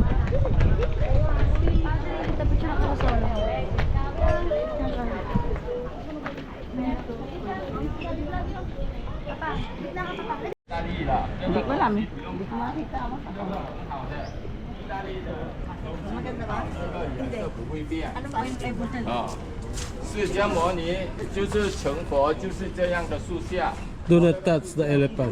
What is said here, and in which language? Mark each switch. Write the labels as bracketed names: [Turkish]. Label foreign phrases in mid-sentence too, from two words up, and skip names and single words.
[Filipino] Kita picture ako sa solo. Papa. Bigla ka, Papa. Hindi ko alam eh. Hindi ko makita ako. Maganda ba? Ano ba yung flavor na? [Chinese] 啊，释迦牟尼就是成佛，就是这样的树下。 [English] Do not touch the elephant.